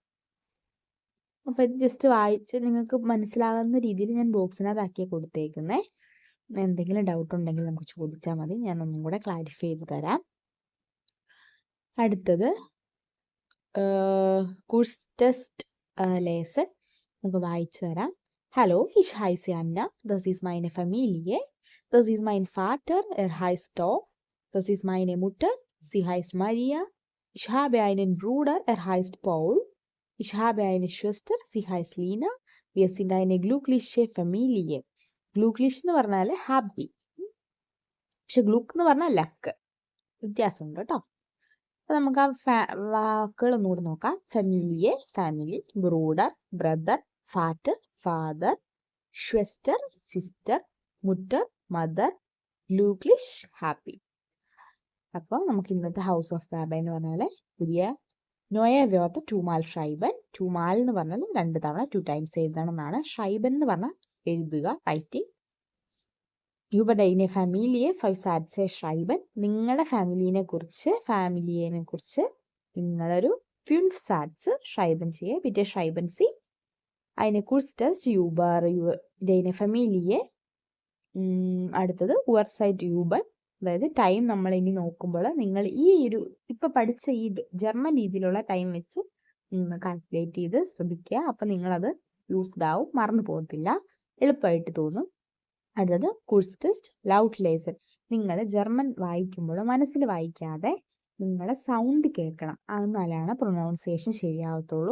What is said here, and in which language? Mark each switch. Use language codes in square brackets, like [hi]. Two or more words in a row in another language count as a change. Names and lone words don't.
[ml] അപ്പോൾ ഇത് ജസ്റ്റ് വായിച്ച് നിങ്ങൾക്ക് മനസ്സിലാകുന്ന രീതിയിൽ ഞാൻ ബോക്സിനകത്താക്കിയ കൊടുത്തേക്കുന്നേ. എന്തെങ്കിലും ഡൗട്ട് ഉണ്ടെങ്കിൽ നമുക്ക് ചോദിച്ചാൽ മതി, ഞാൻ ഒന്നും കൂടെ ക്ലാരിഫൈ ചെയ്ത് തരാം. അടുത്തത് [de] Kurztext lesen [ml] നമുക്ക് വായിച്ചു തരാം. [de] Hallo, ich heiße Anna, das ist meine Familie, das ist mein Vater, er heißt Tom, das ist meine Mutter, sie heißt Maria, ich habe einen Bruder, er heißt Paul, ich habe eine Schwester, sie heißt Lina, wir sind eine glückliche Familie. [ml] Glücklich എന്ന് പറഞ്ഞാൽ ഹാപ്പി, പക്ഷെ ഗ്ലുക്ക് എന്ന് പറഞ്ഞാൽ ലക്ക്, വ്യത്യാസമുണ്ട് കേട്ടോ. അപ്പോൾ നമുക്ക് ആ വാക്കുകൾ ഒന്നുകൂടെ നോക്കാം. ഫെമിലിയെ, ഫാമിലി, ബ്രൂഡർ, ബ്രദർ, ഫാറ്റർ, ഫാദർ, ഷ്വസ്റ്റർ, സിസ്റ്റർ, മുട്ടർ, മദർ, ഗ്ലൂക്ലിഷ്, ഹാപ്പി. അപ്പോൾ നമുക്ക് ഇന്നത്തെ ഹൗസ് ഓഫ് ബാബ എന്ന് പറഞ്ഞാൽ പുതിയ [de] neue Wörter zweimal schreiben. [ml] ടൂമാൽ എന്ന് പറഞ്ഞാൽ 2 തവണ 2 ടൈംസ് എഴുതണം എന്നാണ്. ഷൈബൻ എന്ന് പറഞ്ഞാൽ എഴുതുക, റൈറ്റിംഗ്. [de] über deine Familie 5 Sätze schreiben. [ml] നിങ്ങളുടെ ഫാമിലിയെ കുറിച്ച് നിങ്ങളൊരു [de] 5 Sätze schreiben [ml] ചെയ്യുക. [de] bitte schreiben Sie eine Kurztest über deine Familie. [ml] അടുത്തത് [de] Uhrzeit über, [ml] അതായത് ടൈം നമ്മൾ ഇനി നോക്കുമ്പോൾ നിങ്ങൾ ഈ ഒരു ഇപ്പം പഠിച്ച ഈ ജർമ്മൻ രീതിയിലുള്ള ടൈം വെച്ച് കാൽക്കുലേറ്റ് ചെയ്ത് ശ്രദ്ധിക്കുക. അപ്പം നിങ്ങളത് യൂസ്ഡ് ആവും, മറന്നു പോകത്തില്ല, എളുപ്പമായിട്ട് തോന്നും. അടുത്തത് [de] Kurztext laut lesen. [ml] നിങ്ങൾ ജർമ്മൻ വായിക്കുമ്പോൾ മനസ്സിൽ വായിക്കാതെ നിങ്ങളുടെ സൗണ്ട് കേൾക്കണം, എന്നാലാണ് പ്രൊനൗൺസിയേഷൻ ശരിയാവത്തുള്ളൂ.